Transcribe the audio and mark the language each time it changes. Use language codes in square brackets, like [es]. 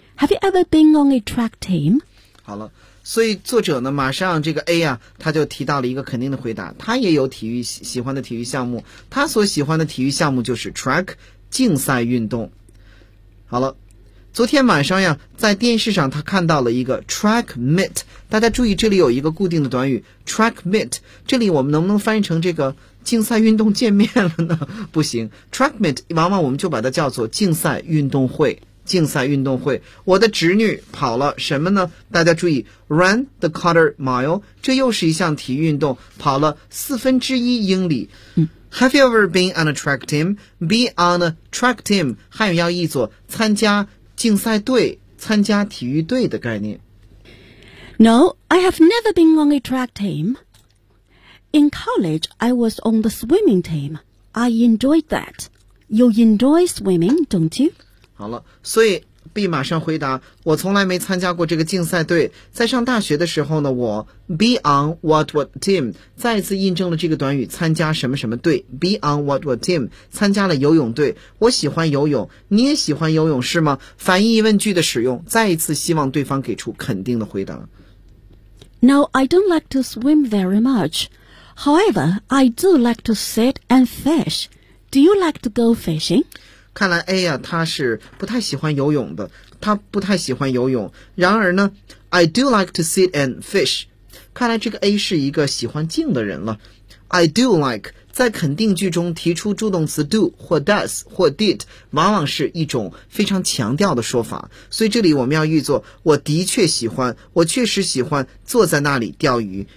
[en] Have you ever been on a track team? [zh] 好了，所以作者呢马上这个 A 啊他就提到了一个肯定的回答，他也有体育喜欢的体育项目，他所喜欢的体育项目就是 track 竞赛运动。好了，昨天晚上呀在电视上他看到了一个 track meet， 大家注意这里有一个固定的短语 track meet， 这里我们能不能翻译成这个竞赛运动见面了呢？不行， track meet 往往我们就把它叫做竞赛运动会，竞赛运动会。我的侄女跑了什么呢？大家注意 [en] run the quarter mile， [zh] 这又是一项体育运动，跑了四分之一英里。 [en] Have you ever been on a track team? Be on a track team [zh] 汉语要译作参加竞赛队，参加体育队的概念。 [en] No, I have never been on a track team. In college, I was on the swimming team. I enjoyed that. You enjoy swimming, don't you? [zh] 好了，所以 B 马上回答，我从来没参加过这个竞赛队。在上大学的时候呢，我 [en] be on what what team [zh] 再次印证了这个短语参加什么什么队， be on what what team 参加了游泳队。我喜欢游泳，你也喜欢游泳是吗？反义疑问句的使用，再一次希望对方给出肯定的回答。 [en] No, I don't like to swim very much. However, I do like to sit and fish. Do you like to go fishing? [zh] 看来 A 呀、啊、他是不太喜欢游泳的，他不太喜欢游泳。然而呢 [en] I do like to sit and fish， [zh] 看来这个 A 是一个喜欢静的人了。 I do like 在肯定句中提出助动词 do 或 does 或 did 往往是一种非常强调的说法，所以这里我们要译作我的确喜欢，我确实喜欢坐在那里钓鱼。